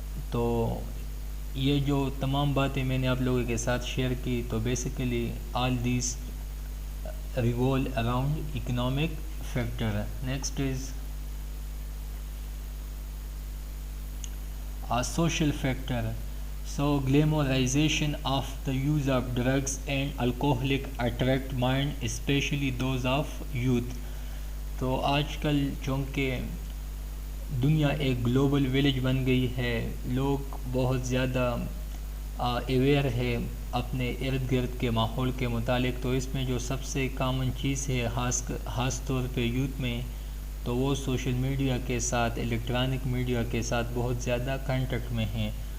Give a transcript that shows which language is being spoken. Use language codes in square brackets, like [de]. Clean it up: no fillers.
[ur] تو یہ جو تمام باتیں میں نے آپ لوگوں کے ساتھ شیئر کی، تو [en] Basically all these revolve around economic factor. Next is social factor. So glamorization of the use of drugs and alcoholic attract mind, especially those of youth. [ur] تو آج کل چونکہ دنیا ایک گلوبل ویلیج بن گئی ہے، لوگ بہت زیادہ اویئر ہے اپنے ارد گرد کے ماحول کے متعلق. تو اس میں جو سب سے کامن چیز ہے خاص طور پہ یوتھ میں، تو وہ سوشل میڈیا کے ساتھ، الیکٹرانک میڈیا کے ساتھ بہت زیادہ کانٹیکٹ میں ہیں.